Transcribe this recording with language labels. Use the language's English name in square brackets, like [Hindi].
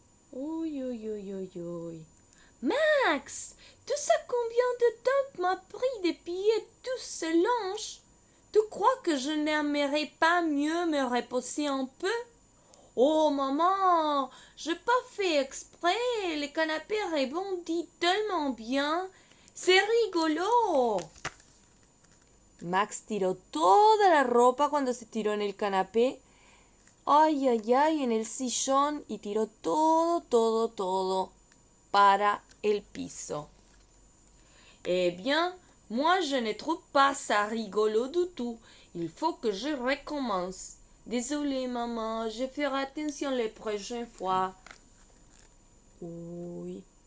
[French] Oui, oui, oui, oui, oui. Max, tu sais combien de temps m'a pris de piller tout ce linge? Tu crois que je n'aimerais pas mieux me reposer un peu? Oh maman, j'ai pas fait exprès, le canapé rebondit tellement bien. C'est rigolo. [Spanish] Max tiró toda la ropa cuando se tiró en el canapé. Ay, ay, ay, en el sillón y tiró todo, todo, todo para el piso. [French] Eh bien, moi je ne trouve pas ça rigolo du tout. Il faut que je recommence. Désolée maman, je ferai attention les prochaines fois. Oui.